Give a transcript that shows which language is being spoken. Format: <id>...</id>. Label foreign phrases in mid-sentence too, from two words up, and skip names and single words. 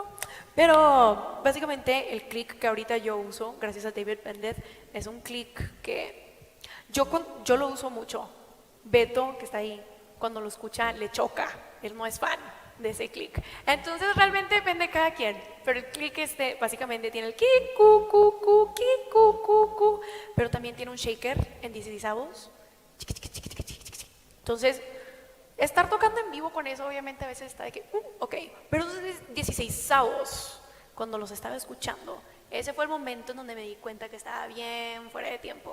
<es>Pero básicamente el click que ahorita yo uso, gracias a David Pendet, es un click que yo lo uso mucho. Beto, que está ahí, cuando lo escucha le choca, él no es fan de ese click. Entonces realmente depende de cada quien. Pero el click básicamente tiene el kick, cu, cu, cu, kick, cu, cu, cu, pero también tiene un shaker en 16 avos. Entonces, estar tocando en vivo con eso, obviamente a veces está de que, ok, pero esos 16 avos, cuando los estaba escuchando, ese fue el momento en donde me di cuenta que estaba bien fuera de tiempo.</es>